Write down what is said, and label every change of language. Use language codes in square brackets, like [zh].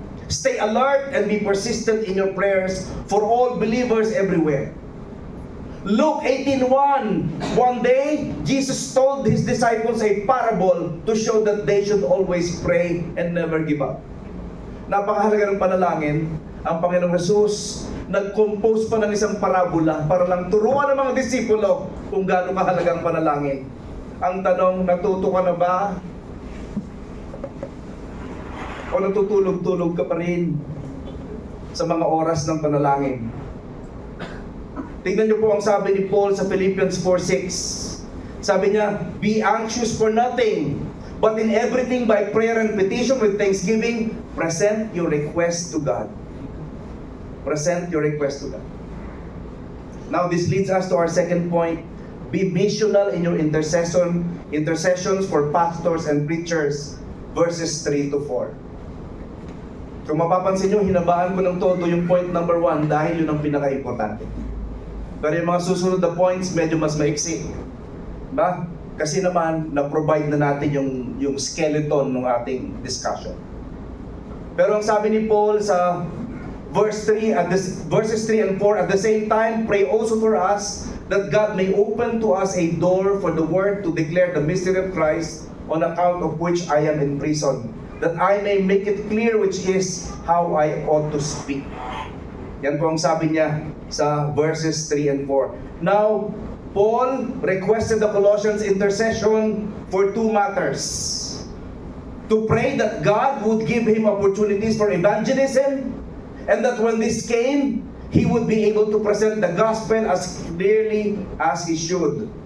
[en] Stay alert and be persistent in your prayers for all believers everywhere. Luke 18:1. One day, Jesus told His disciples a parable to show that they should always pray and never give up. [tl] Napakahalaga ng panalangin. Ang Panginoong Jesus nag-compose pa ng isang parabola para lang turuan ng mga disipulo kung gaano kahalaga ang panalangin. Ang tanong, natuto ka na ba? O natutulog-tulog ka pa rin sa mga oras ng panalangin? Tingnan niyo po ang sabi ni Paul sa Philippians 4:6. Sabi niya, [en] be anxious for nothing, but in everything by prayer and petition with thanksgiving, present your request to God. Present your request to God. Now this leads us to our second point. Be missional in your intercessions for pastors and preachers. [tl] Verses 3-4. Kung mapapansin nyo, hinabaan ko ng todo yung point number 1 dahil yun ang pinaka-importante. Pero yung mga susunod na points, medyo mas maiksi. Diba? Kasi naman, na-provide na natin yung skeleton ng ating discussion. Pero ang sabi ni Paul sa [en] verses 3 and 4, at the same time, pray also for us that God may open to us a door for the word to declare the mystery of Christ, on account of which I am in prison, that I may make it clear which is how I ought to speak. [tl] Yan po ang sabi niya sa verses 3 and 4. [en] Now, Paul requested the Colossians intercession for two matters. To pray that God would give him opportunities for evangelism, and that when this came, he would be able to present the gospel as clearly as he should.